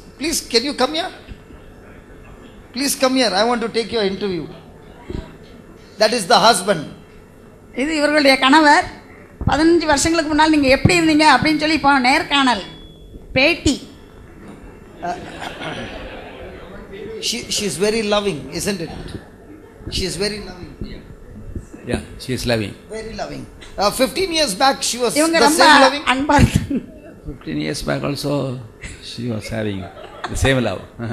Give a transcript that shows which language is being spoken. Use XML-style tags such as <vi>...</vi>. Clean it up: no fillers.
<en>Please, can you come here? Please come here. I want to take your interview. That is the husband.</en> <ta>இது இவர்களுடைய கணவர். 15 வருஷங்களுக்கு முன்னால் நீங்கள் எப்படி இருந்தீங்க அப்படின்னு சொல்லி இப்போ நேர்காணல் பேட்டி.</ta> <en>She is very loving, isn't it? She is very loving. Yeah, she is loving. Very loving. 15 years back she was</en> <ta>இவங்க</ta> <en>the</en> <ta>ரொம்ப</ta> <en>same loving.</en> <ta>அன்பா இருந்தாங்க.</ta> <en>15 years back also she was having the same love.</en>